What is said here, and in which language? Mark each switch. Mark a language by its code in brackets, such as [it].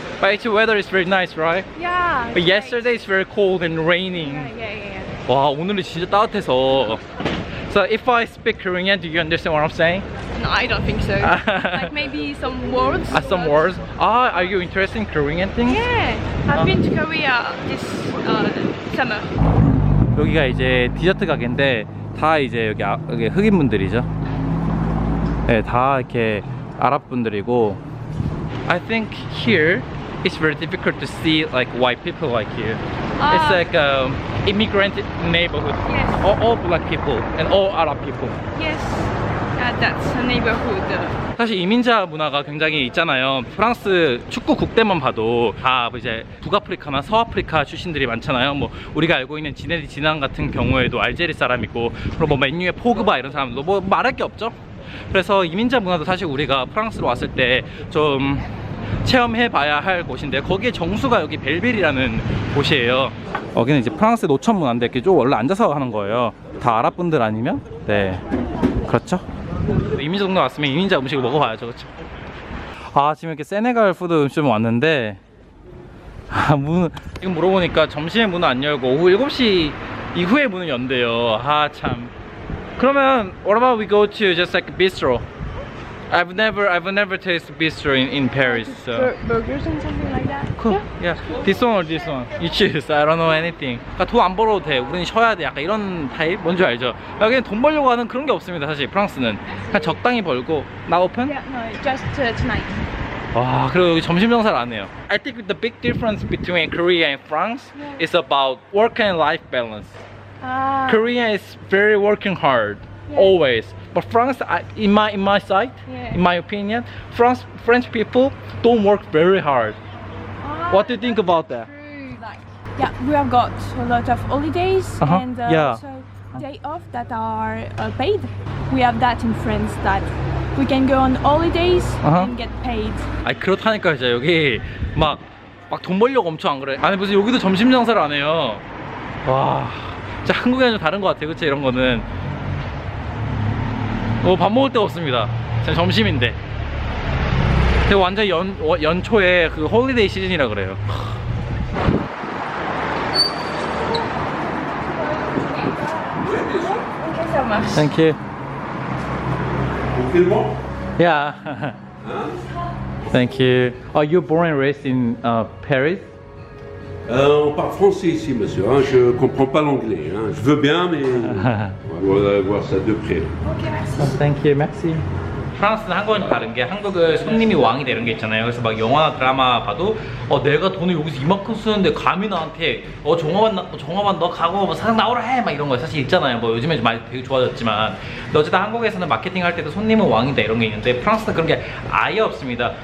[en] But the weather is very nice, right? Yeah. But yesterday it's very cold and raining. Yeah. [ko] 와, 오늘은 진짜 따뜻해서. [en] So if I speak Korean, do you understand what I'm saying? No, I don't think so. Like maybe some words. Some words. Are you interested in Korean things? Yeah, I've been to Korea this summer. [ko] 여기가 이제 디저트 가게인데 다 이제 여기 흑인분들이죠. 네, 다 이렇게 아랍 분들이고. [en] I think here it's very difficult to see like white people like you. It's like immigrant neighborhood. Yes. All black people and all Arab people. Yes. That's a neighborhood. [ko] 사실 이민자 문화가 굉장히 있잖아요. 프랑스 축구 국대만 봐도 다 이제 북아프리카나 서아프리카 출신들이 많잖아요. 뭐 우리가 알고 있는 지네디 지난 같은 경우에도 알제리 사람이고, 그리고 뭐 맨유의 포그바 이런 사람도 뭐 말할 게 없죠. 그래서 이민자 문화도 사실 우리가 프랑스로 왔을 때 좀 체험해봐야 할 곳인데, 거기에 정수가 여기 벨빌이라는 곳이에요. 여기는 이제 프랑스 노천 문화인데 이렇게 좀 원래 앉아서 하는 거예요. 다 아랍 분들 아니면? 네, 그렇죠. 이민자 동네 왔으면 이민자 음식을 먹어봐야죠, 그렇죠? 아, 지금 이렇게 세네갈 푸드 음식점 왔는데 지금 물어보니까 점심에 문은 안 열고 오후 7시 이후에 문을 연대요. 아 참. 그러면 [en] what about we go to just like a bistro? I've never tasted bistro in Paris. So. Burgers and something like that. Cool. Yeah. This one or this one? You choose. I don't know anything. [ko] 그러니까 돈 안 벌어도 돼. 우리는 쉬어야 돼. 약간 이런 타입? 뭔지 알죠? 여기는 돈 벌려고 하는 그런 게 없습니다. 사실 프랑스는 그냥 적당히 벌고. 나 오픈? [en] Yeah, no, just tonight. [ko] 와, 그리고 여기 점심 장사를 안 해요. [en] I think the big difference between Korea and France is about work and life balance. Ah. Korea is very working hard, always. But France, in my side, in my opinion, French people don't work very hard. What do you think about that? True, like, yeah, we have got a lot of holidays and yeah. also day off that are paid. We have that in France, that we can go on holidays and get paid. [ko] 아니 그렇다니까 진짜 여기 막 돈 벌려고 엄청 안 그래. 아니 무슨 여기도 점심 장사를 안 해요. 와, 진짜 한국이랑 좀 다른 것 같아요, 그치? 이런 거는 밥 먹을 데가 없습니다. 지금 점심인데. 근데 완전 연초에 그 홀리데이 시즌이라 그래요. [en] Thank you so much. Thank you. Yeah. Thank you. Oh, you're born and raised in Paris? [fr] On parle français ici, monsieur. Hein. Je comprends pas l'anglais. Hein. Je veux bien, mais on va voir ça de près. [en] Thank you, [fr] merci. [ko] 프랑스는 한국은 다른 게 한국은 손님이 왕이다 이런 게 있잖아요. 그래서 막 영화나 드라마 봐도 내가 돈을 여기서 이만큼 쓰는데 감히 나한테 정화만 너 가고 뭐 사장 나오라 해 막 이런 거 사실 있잖아요. 뭐 요즘에 좀 많이 되게 좋아졌지만 근데 어쨌든 한국에서는 마케팅 할 때도 손님은 왕이다 이런 게 있는데 프랑스는 그런 게 아예 없습니다.